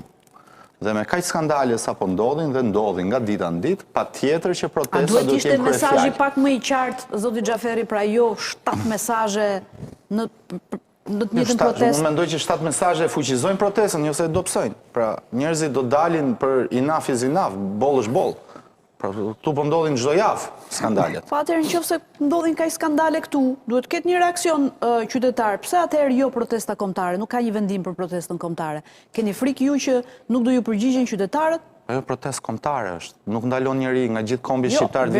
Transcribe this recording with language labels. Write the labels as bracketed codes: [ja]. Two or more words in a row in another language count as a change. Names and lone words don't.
[sq] Dhe me kaq skandale sapo ndodhin dhe ndodhin nga dita në ditë, patjetër që protestat do të Ishte jenë mesazhi kryefjalë. pak më i qartë, zoti Xhaferi, pra jo 7 mesazhe në të njëjtën protestë. Unë mendoj që 7 mesazhe fuqizojnë protestën, jo se do psojnë. Pra, njerëzit do dalin për [en] enough is enough, [sq] boll është boll. Pra, këtu po ndodhin çdo javë skandalet. Po atëherë nëse ndodhin kaq skandale këtu, duhet ketë një reakcion qytetar. Pse atëherë jo protesta kombëtare? Nuk ka një vendim për protestën kombëtare. Keni frikë ju që nuk do ju përgjigjen qytetarët? Ajo protestë kombëtare është. Nuk ndalon njeri nga gjithë kombi shqiptar të